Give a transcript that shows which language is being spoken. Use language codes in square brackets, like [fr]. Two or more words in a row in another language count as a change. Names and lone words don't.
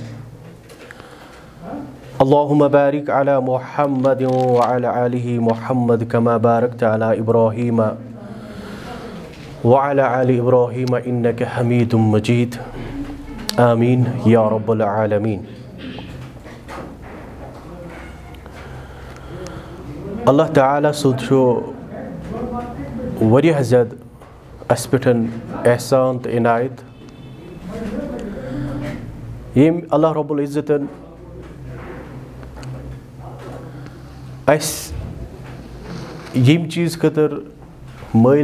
[ar] اللهم بارك على محمد وعلى آل محمد كما باركت على إبراهيم وعلى آل إبراهيم إنك حميد مجيد. آمين يا رب العالمين. [ks] اللہ تعالیٰ سُنٛد چھُ واریاہ زیادٕ اَسہِ پٮ۪ٹھ احسان تہٕ عنایت ییٚمۍ اللہ رب العزتن اَسہِ ییٚمہِ چیٖز خٲطرٕ مٲلۍ